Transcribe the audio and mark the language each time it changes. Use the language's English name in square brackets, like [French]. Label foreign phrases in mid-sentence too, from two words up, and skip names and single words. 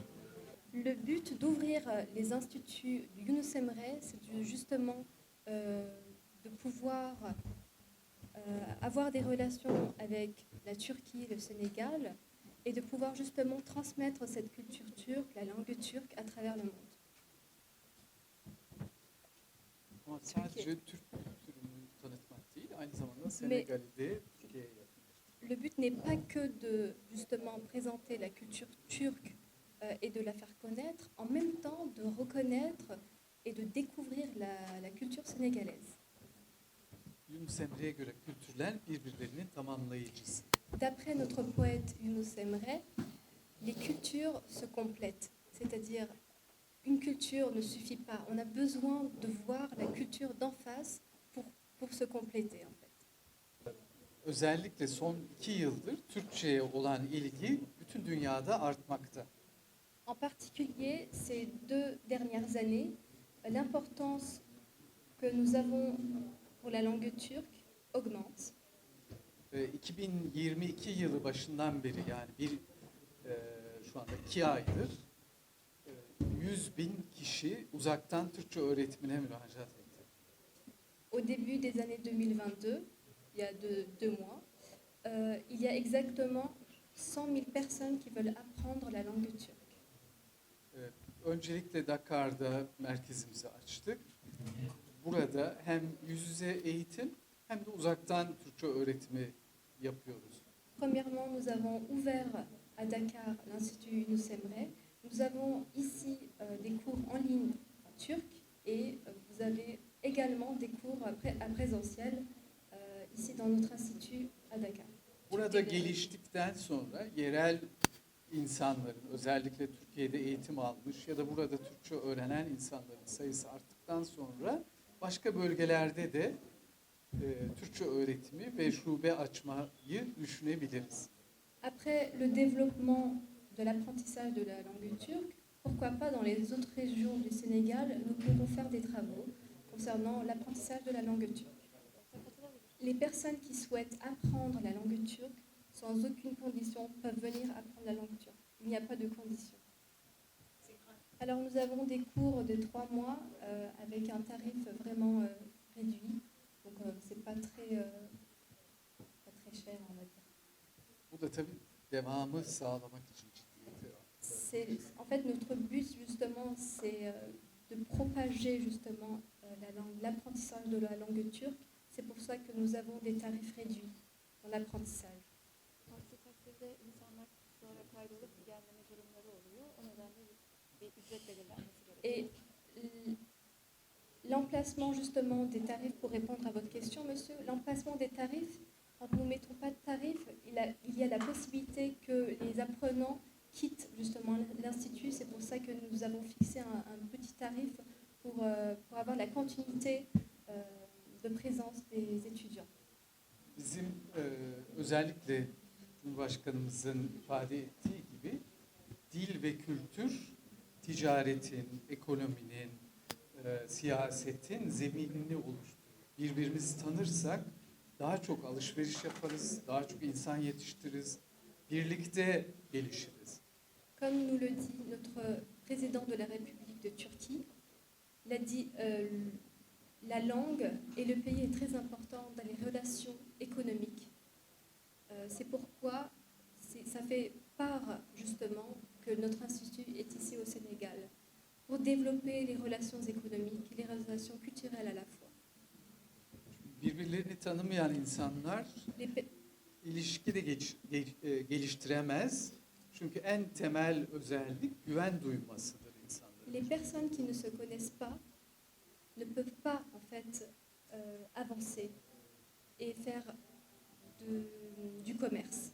[French] Le but d'ouvrir les instituts du Younous Emre, c'est justement de pouvoir avoir des relations avec la Turquie, le Sénégal, et de pouvoir justement transmettre cette culture turque, la langue turque, à travers le monde. [Turkish] Ama sadece Türk kültürünü tanıtmak değil, aynı zamanda Senegal'i de Türkiye'ye yakınlaştırmak. [French] Le but n'est pas que de justement présenter la culture turque et de la faire connaître, en même temps de reconnaître et de découvrir la culture sénégalaise. [Turkish] Yunus Emre'ye göre kültürler birbirlerinin tamamlayıcısı. [French] D'après notre poète Younous Emre, les cultures se complètent, c'est-à-dire une culture ne suffit pas. On a besoin de voir la culture d'en face pour se compléter en fait. [Turkish] Özellikle son 2 yıldır Türkçe'ye olan ilgi bütün dünyada artmakta. [French] En particulier, ces 2 dernières années, l'importance que nous avons pour la langue turque augmente. [Turkish] 2022 yılı başından beri yani şu anda 2 aydır 100.000 kişi uzaktan Türkçe öğretimine müracaat etti. [French] Au début des années 2022, il y a 2 mois, il y a exactement 100.000 personnes qui veulent apprendre la langue turque. [Turkish] Öncelikle Dakar'da merkezimizi açtık. Burada hem yüz yüze eğitim hem de uzaktan Türkçe öğretimi yapıyoruz. [French] Premièrement, nous avons ouvert à Dakar l'Institut Younous Emre. Nous avons ici des cours en ligne en turc et vous avez également des cours à présentiel [Turkish] Burada geliştikten sonra yerel insanların, özellikle Türkiye'de eğitim almış ya da burada Türkçe öğrenen insanların sayısı arttıktan sonra başka bölgelerde de Türkçe öğretimi ve şube açmayı düşünebiliriz. [French] Après le développement de l'apprentissage de la langue turque, pourquoi pas dans les autres régions du Sénégal, nous pourrons faire des travaux concernant l'apprentissage de la langue turque. Les personnes qui souhaitent apprendre la langue turque, sans aucune condition, peuvent venir apprendre la langue turque. Il n'y a pas de condition. Alors nous avons des cours de 3 mois avec un tarif vraiment réduit. Donc c'est pas très cher, on va dire. [Turkish] Bu da tabii devamı sağlamak için ciddiyeti [French] En fait, notre but justement, c'est de propager justement l'apprentissage de la langue turque. C'est pour ça que nous avons des tarifs réduits dans l'apprentissage. [Turkish] Aksi takdirde insanlar sonra kaydolup gelmeme durumları oluyor. O nedenle bir ücret belirlenmesi gerekiyor. [French] Et l'emplacement justement des tarifs, pour répondre à votre question, monsieur, l'emplacement des tarifs, quand nous ne mettons pas de tarifs, il y a la possibilité que les apprenants quittent justement l'institut. C'est pour ça que nous avons fixé un petit tarif pour avoir la continuité de présence des étudiants. [Turkish] Bizim özellikle Cumhurbaşkanımızın ifade ettiği gibi dil ve kültür ticaretin, ekonominin, siyasetin zeminini oluşturur. Birbirimizi tanırsak daha çok alışveriş yaparız, daha çok insan yetiştiririz, birlikte gelişiriz. [French] Comme nous le dit notre président de la République de Turquie, il a dit la langue et le pays est très important dans les relations économiques. C'est pourquoi ça fait part justement que notre institut est ici au Sénégal pour développer les relations économiques, les relations culturelles à la fois. [Turkish] Birbirlerini tanımayan insanlar ilişki de geliştiremez. Çünkü en temel özellik güven duymasıdır insanların. [French] Les personnes qui ne se connaissent pas ne peuvent pas en fait avancer et faire du commerce.